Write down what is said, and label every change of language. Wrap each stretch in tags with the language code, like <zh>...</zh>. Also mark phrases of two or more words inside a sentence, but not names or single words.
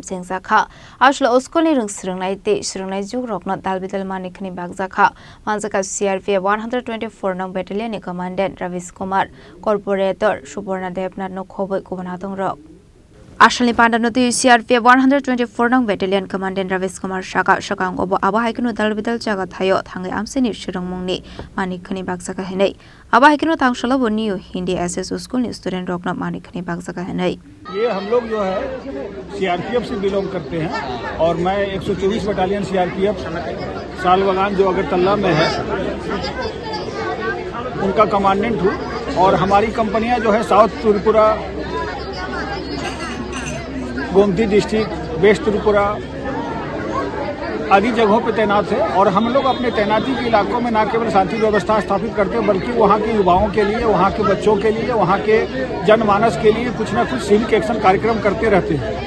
<trp>Sengsa Kha Ashlo Oskoli Rung Srungnai Te Srungnai Juk Rokna Dalbidal Manikni Bagza Kha Manzaka CRPF 124 Nong Battalion ni Commandant Ravis Kumar Corporator Suborna Devnath no Khoboi Kubanatong Rok Ashali Pandanoti CRPF 124 Nong Battalion Commandant Ravis Kumar Shaka Shakang Obo Aba Haikinu Dalbidal Jaga Thayo Thangai Amsini Shirangmungni Manikhani Bagsaka Henai Aba Haikinu Tangshalo New Hindi SS School ni student Rokna Manikhani Bagsaka Henai</trp> <hi>ये हम लोग जो है सीआरपीएफ से बिलोंग करते हैं और मैं 124 बटालियन सीआरपीएफ सालबगान जो अगरतला में है उनका कमांडेंट हूँ और हमारी कंपनियां जो है साउथ त्रिपुरा गोमती डिस्ट्रिक्ट वेस्ट त्रिपुरा आदि जगहों पर तैनात है और हम लोग अपने तैनाती के इलाकों में न केवल शांति व्यवस्था स्थापित करते हैं बल्कि वहाँ के युवाओं के लिए वहाँ के बच्चों के लिए वहाँ के जनमानस के लिए कुछ न कुछ</hi> <en>civic action</en> <hi>कार्यक्रम करते रहते हैं।</hi>